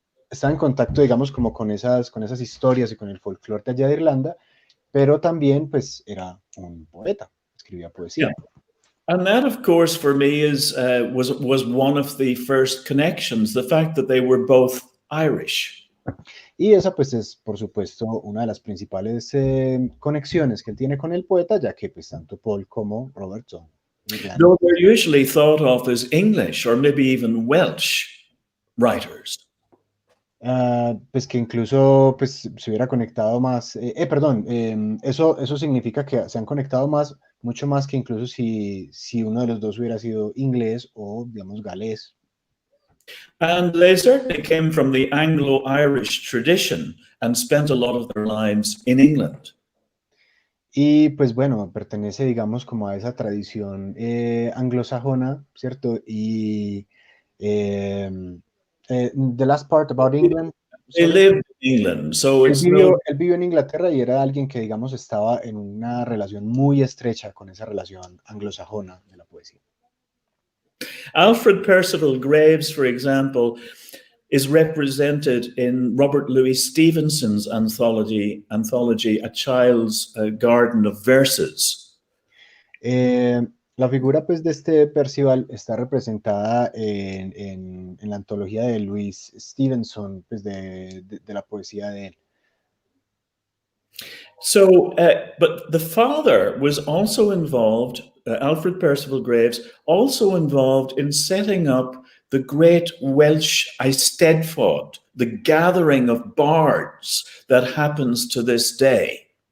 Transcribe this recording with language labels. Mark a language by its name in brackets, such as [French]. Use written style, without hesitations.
[Spanish] Está en contacto, digamos, como con esas historias y con el folclore de allá de Irlanda, pero también pues era un poeta, escribía poesía. [English] Yeah. And that, of course, for me was one of the first connections, the fact that they were both Irish. [Spanish] Y esa pues es, por supuesto, una de las principales conexiones que él tiene con el poeta, ya que pues tanto Paul como Robert son irlandeses. [English] No, they're usually thought of as English or maybe even Welsh writers. [Spanish] Pues que incluso pues, se hubiera conectado más, eso significa que se han conectado mucho más que incluso si uno de los dos hubiera sido inglés o, digamos, galés. [English] And they certainly came from the Anglo-Irish tradition and spent a lot of their lives in England. [Spanish] Y pues bueno, pertenece, digamos, como a esa tradición anglosajona, ¿cierto? [English] Y the last part about England. They lived in England, so [Spanish] Él [English] it's [Spanish] vivió en Inglaterra y era alguien que, digamos, estaba en una relación muy estrecha con esa relación anglosajona de la poesía. [English] Alfred Percival Graves, for example, is represented in Robert Louis Stevenson's anthology, A Child's Garden of Verses. [Spanish] La figura pues, de este Percival está representada en la antología de Louis Stevenson, pues, de la poesía de él. [English] So, but the father was also involved, Alfred Percival Graves, also involved in setting up the great Welsh Eisteddfod, the gathering of bards that happens to this day.